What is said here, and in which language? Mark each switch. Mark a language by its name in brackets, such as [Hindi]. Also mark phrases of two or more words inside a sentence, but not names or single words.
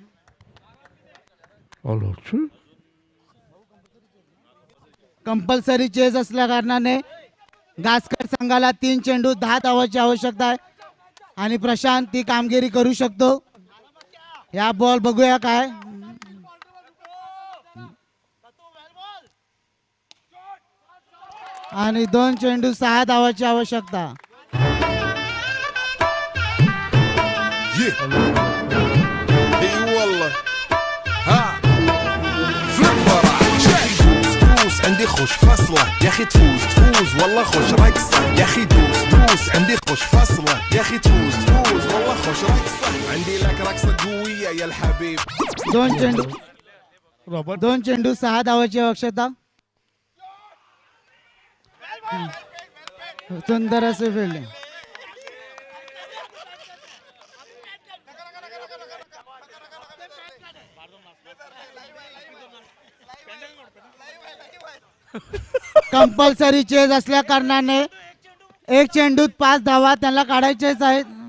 [English] compulsory chase [Marathi] असल्या कारणाने गास्कर संघाला 3 चेंडू 10 धावांची आवश्यकता आहे आणि प्रशांत ती कामगिरी करू शकतो. या बॉल बघूया काय. आणि 2 चेंडू 6 धावांची आवश्यकता. [Arabic] اي والله ها فليبر تفوز عندي خوش فصله يا اخي تفوز والله خوش رقصه يا اخي دوس عندي خوش فصله يا اخي تفوز والله خوش رقصه عندي لك رقصه قويه يا الحبيب. [Marathi] 2 चेंडू 6 धावांची आवश्यकता. सुंदर असे फिल्डिंग. [English] compulsory chase [Marathi] असल्या कारणाने 1 चेंडूत 5 धावा त्यांना काढायचेच आहेत.